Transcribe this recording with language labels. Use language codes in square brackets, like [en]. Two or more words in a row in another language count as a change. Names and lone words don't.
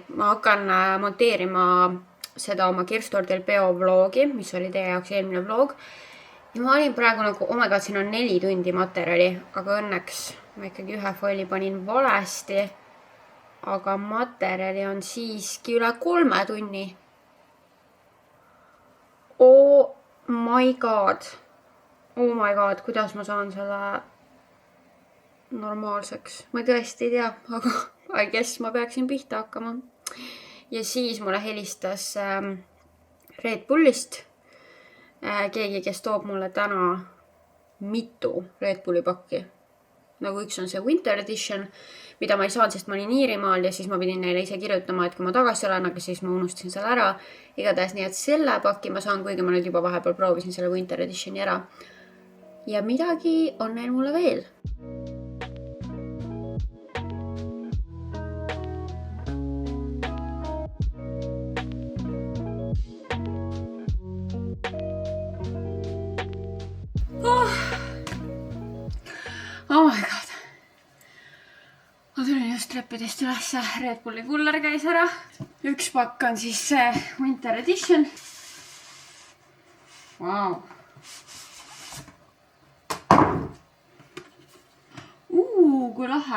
[et] Ma hakkan monteerima seda oma Kirstordil peo vlogi, mis oli teie jaoks eelmine vlog. Ja ma olin praegu nagu, omega, siin on 4 tundi materjali, aga õnneks ma ikkagi ühe foili panin valesti. Aga materjali on siiski üle 3 tunni. [en] Oh my god, [et] kuidas ma saan selle normaalseks? Ma tõesti ei tea, aga [en] I guess [et] ma peaksin pihta hakkama. Ja siis mulle helistas Red Bullist keegi, kes toob mulle täna mitu Red Bulli pakki. nagu üks on see Winter Edition, mida ma ei saanud, sest ma olin Iirimaal ja siis ma pidin neile ise kirjutama, et kui ma tagasi olen, aga siis ma unustasin selle ära. Igatahes nii, et selle paki ma saan, kuigi ma nüüd juba vahepeal proovisin selle Winter Editioni ära. Ja midagi on neil mulle veel. [en] Oh my god. [et] Ma tulin just treppidest üles, Red Bulli kuller käis ära. Üks pakk on siis see Winter Edition. Wow. Kui lahe.